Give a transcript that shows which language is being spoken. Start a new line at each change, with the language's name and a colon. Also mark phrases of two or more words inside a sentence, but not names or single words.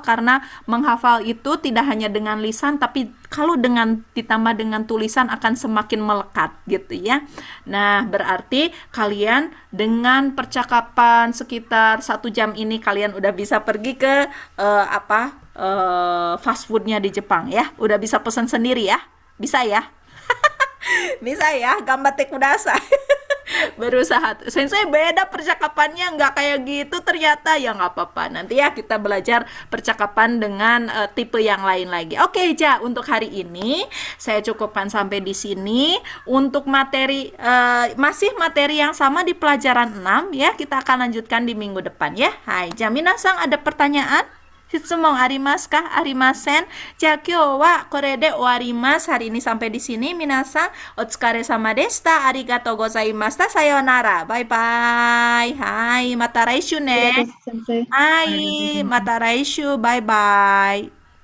Indonesian: Karena menghafal itu tidak hanya dengan lisan, tapi kalau ditambah dengan tulisan akan semakin melekat gitu ya. Nah, berarti kalian dengan percakapan sekitar 1 jam ini kalian udah bisa pergi ke fast foodnya di Jepang ya. Udah bisa pesan sendiri ya. Bisa ya? Bisa ya?
Japanese: 頑張ってください.
Indonesian: Berusaha. Sensei beda percakapannya, nggak kayak gitu ternyata. Ya nggak apa-apa. Nanti ya kita belajar percakapan dengan tipe yang lain lagi. Oke, untuk hari ini saya cukupkan sampai di sini. Untuk materi, masih materi yang sama di pelajaran 6 ya. Kita akan lanjutkan di minggu depan ya.
Japanese: はい、皆さん
Indonesian: ada pertanyaan?
Japanese: 質問ありますか？ありません? じゃ、今日はこれで終わります.
Indonesian: Hari ini sampai di sini.
Japanese: 皆さん、お疲れ様でした。ありがとうございました. さようなら.
English: Bye bye.
Japanese: はい、また来週ね. Sensei. はい、また来週.
English: Bye bye.